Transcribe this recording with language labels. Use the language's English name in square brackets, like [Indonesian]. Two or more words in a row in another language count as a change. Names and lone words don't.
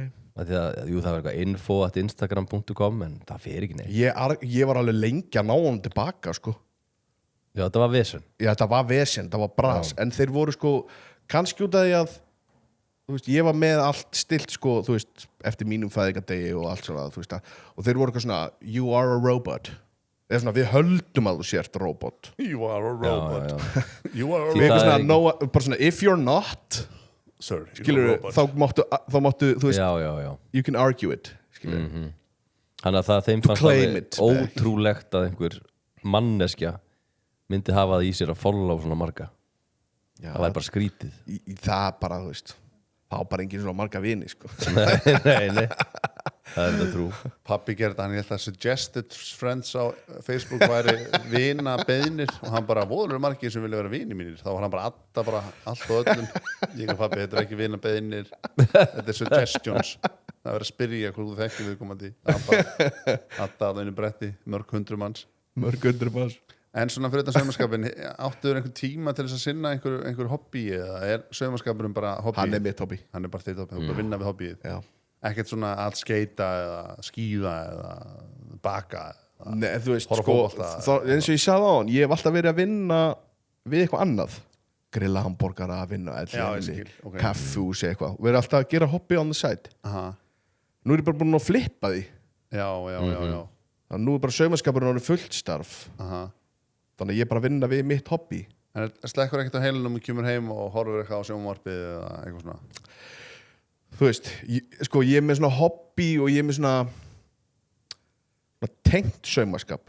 [Icelandic] Því að, jú, það var eitthvað info@instagram.com, en það fer ekki neitt. Ég var alveg lengi að ná honum tilbaka, sko. Já, þetta var vesen. Já, þetta var vesen, það var bras. En þeir voru sko, kannski út af því að þú veist, ég var með allt stilt sko, þú veist, eftir mínum fæðingadegi og allt svona, þú veist, og þeir voru eitthvað svona [English] you are a robot. [Icelandic] Eða svona, við höldum að þú sért robot. [English] You are a robot. [Icelandic] Já. [English] You are a [Icelandic] Við [English] robot. [Icelandic] eitthvað svona, bara svona, [English] if you're not Sir, [Icelandic] skilur, þá máttu, þú veist, Já. [English] you can argue it, [Icelandic] skilur. Þannig að það þeim [English] To [Icelandic] fannst [English] claim [Icelandic] það [English] it. [Icelandic] ótrúlegt að einhver manneskja myndi hafa það í sér að follow svona marga. Já, Það væri bara skrítið. það bara, þú veist, þá bara engin svona marga vini, sko. Nei. Það er þetta trú. Pappi gerði hann, ég held að [English] suggested friends [Icelandic] á Facebook væri vina beðnir og hann bara, voðalur margir sem vilja vera vini mínir. Þá var hann bara allt og öllum. Ég og pappi, þetta er ekki vina beðnir, þetta er suggestions. Það verður að spyrja hvað þú þekkir viðkomandi. Hann bara alltaf einu bretti, mörg 100 manns. Mörg 100 manns. En svona fyrir þetta saumaskapin, áttuður einhver tíma til þess að sinna einhver hobby eða er saumaskapurinn bara hobby? Hann er mitt hobby. Hann er bara þitt hobby, þú bara vinna við hobbyið. Já. Ekkert svona að skeita eða skíða eða baka eða Nei, þú veist, horfa á sko, fótbolta. eins og ég sagði á hann, ég hef alltaf verið að vinna við eitthvað annað. Grilla hambúrgara, vinna Já, ég skil, ok. kaffús eitthvað. Við erum alltaf að gera [English] hobby on the side. [Icelandic] Aha. Nú er ég bara búin að flippa því. Já. Þannig að nú er bara saumaskapurinn orðið fullt starf. Aha. Þannig að ég er bara að vinna við mitt hobby. En slekkur ekkert á heilunum og kemur heim og horfur eitthvað á sjónvarpið eða eitthvað svona? Þú veist, ég er með svona hobby og ég er með svona tengt saumaskap.